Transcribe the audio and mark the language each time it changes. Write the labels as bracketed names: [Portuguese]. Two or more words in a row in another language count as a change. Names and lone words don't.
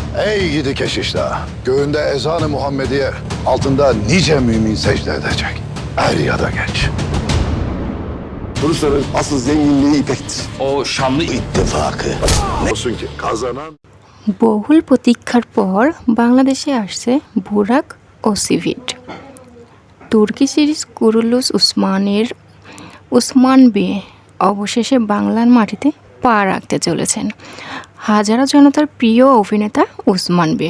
[Turkish] Ey gidi keşişler, göğünde ezan-ı Muhammediye, altında nice mümin secde edecek. Er ya da geç. Rusların asıl zenginliği ipektir. O Şamlı İttifakı. Olsun ki kazanan [Bangla] বহুল প্রতীক্ষার পর বাংলাদেশে আসছে বুরাক ওসিভিড। তুর্কি সিরিজ কুরুলুস উসমানের উসমান বে অবশেষে বাংলার মাটিতে পা রাখতে চলেছেন। হাজারো জনতার প্রিয় অভিনেতা উসমান বে।